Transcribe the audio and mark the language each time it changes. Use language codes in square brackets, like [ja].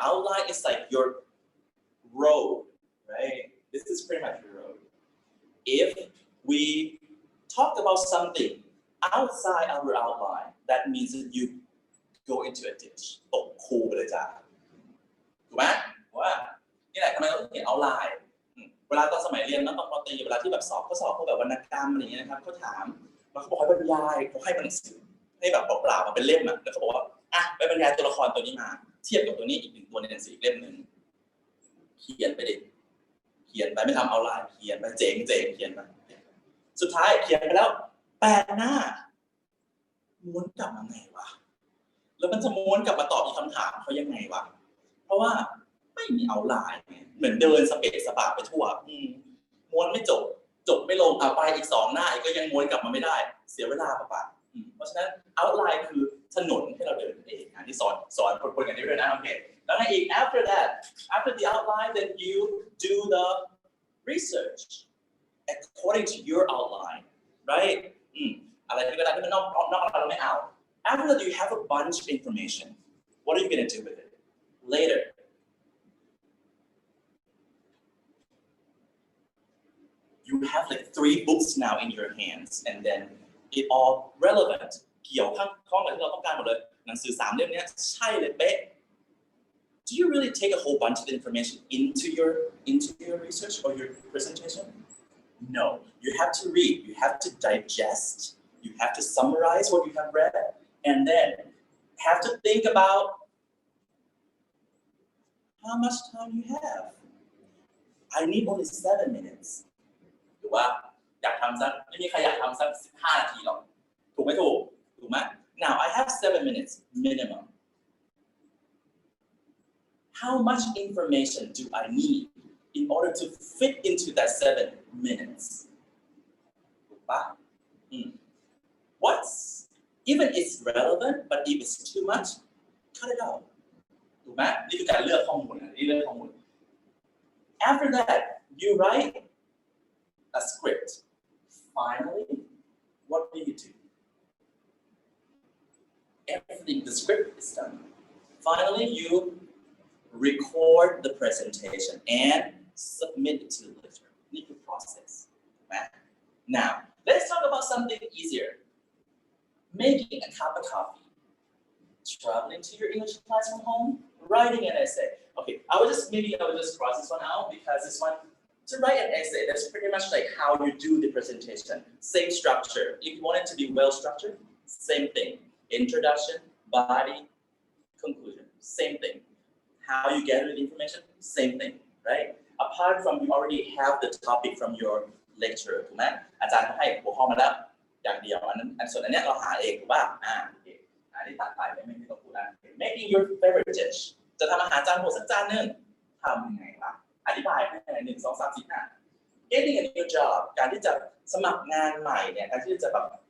[en] Outline is like your road, right? This is pretty much your road. If we talk about something outside our outline, that means that you go into a ditch. [th] ตกคูไปเลยจ้ะถูกไหมว่านี่แหละทำไมเราต้องเขียน outline เวลาตอนสมัยเรียนนะตอนป. ตรีเวลาที่แบบสอบเขาสอบพวกแบบวรรณกรรมอะไรอย่างเงี้ยนะครับเขาถามแล้วเขาบอกให้บรรยายเขาให้หนังสือให้แบบเปล่าๆมาเป็นเล่มแล้วเขาบอกว่าไปบรรยายตัวละครตัวนี้มาเทียบกับตัวนี้อีก1ตัวในหนังสืออีกเล่มนึงเขียนไปดิเขียนไปไม่ทำเอาไลน์เขียนไปเจ๋งเขียนไปสุดท้ายเขียนไปแล้ว8 หน้า ม้วนกลับมาไงวะแล้วมันจะม้วนกลับมาตอบอีกคำถามเขายังไงวะเพราะว่าไม่มีเอาไลน์เหมือนเดินสเปซสปาไปทั่วม้วนไม่จบไม่ลงไปอีก2 หน้าอีกก็ยังม้วนกลับมาไม่ได้เสียเวลาเปล่าเพราะฉะนั้น outline คือถนนให้เราเดินเองอันที่สอนคนกันนี้ด้วยนะโอเคแล้วอีก [en] after the outline then you do the research according to your outline, right? [th] อะไรที่เวลาที่มันนอกเราไม่เอา [en] After that, you have a bunch of information. What are you going to do with it later? You have like 3 books now in your hands, and then it all relevant. [th] เกี่ยวข้องกับที่เราต้องการหมดเลยหนังสือ3 เล่มนี้ใช่เลยเป๊ะ [en] Do you really take a whole bunch of information into your research or your presentation? No. You have to read. You have to digest. You have to summarize what you have read, and then have to think about how much time you have. I need only 7 minutes. [th] ถูกว่าอยากทำสักไม่มีใครอยากทำสัก15 นาทีหรอกถูกไหมถูกไหม [en] Now I have 7 minutes minimum. How much information do I need in order to fit into that 7 minutes? [th] ถูกปะ [en] What's even it's relevant, but if it's too much, cut it out. [th] ถูกไหมนี่คือการเลือกข้อมูลนี่เลือกข้อมูล [en] After that, you write a script. Finally, what do you do? Everything, the script is done. Finally, you record the presentation and submit it to the lecturer. Need to process. Right? Now, let's talk about something easier. Making a cup of coffee. Traveling to your English class from home. Writing an essay. Okay, I will just cross this one out because this one, to write an essay, that's pretty much like how you do the presentation. Same structure. If you want it to be well structured, same thing. Introduction, body, conclusion. Same thing. How you gather the information, same thing, right? Apart from you already have the topic from your lecturer, [th] ถูกไหมอาจารย์ให้หัวข้อมาแล้วอย่างเดียวส่วนอันนี้เราหาเองถูกป่ะอันนี้ตัดไปไม่ต้องพูดนะ [en] Making your favorite dish [th] จะทำอาหารจานโปรดสักจานหนึ่งทำยังไงวะอธิบายให้1 2 3 4 5 [en] Getting a new job [th] การที่จะสมัครงานใหม่เนี่ยการที่จะแบบ